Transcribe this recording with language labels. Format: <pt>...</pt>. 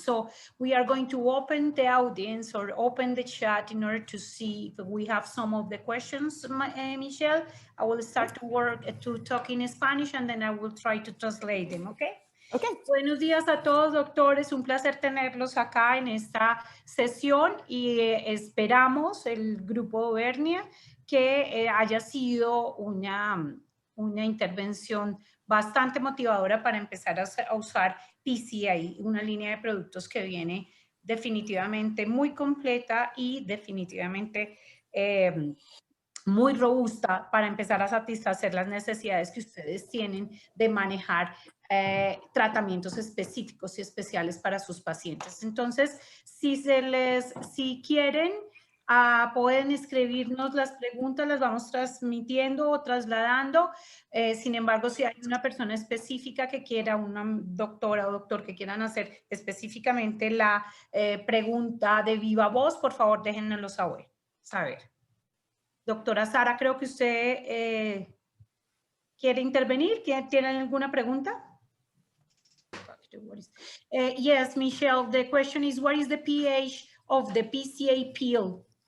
<en>So we are going to open the audience or open the chat in order to see if we have some of the questions, Michelle. I will start to talk in Spanish and then I will try to translate them, okay? Okay.</en> <es>Buenos días a todos, doctores. Un placer tenerlos acá en esta sesión y esperamos el grupo Auvernia que haya sido una intervención bastante motivadora para empezar a usar PCA, una línea de productos que viene definitivamente muy completa y definitivamente muy robusta para empezar a satisfacer las necesidades que ustedes tienen de manejar tratamientos específicos y especiales para sus pacientes. Entonces, si quieren, pueden escribirnos las preguntas, las vamos transmitiendo o trasladando. Sin embargo, si hay una persona específica que quiera, una doctora o doctor que quieran hacer específicamente la pregunta de viva voz, por favor, déjennoslo saber. Doctora Sara, creo que usted quiere intervenir. ¿Tienen alguna pregunta?</es> <en>Yes, Michelle, the question is, what is the pH of the PCA peel?</en>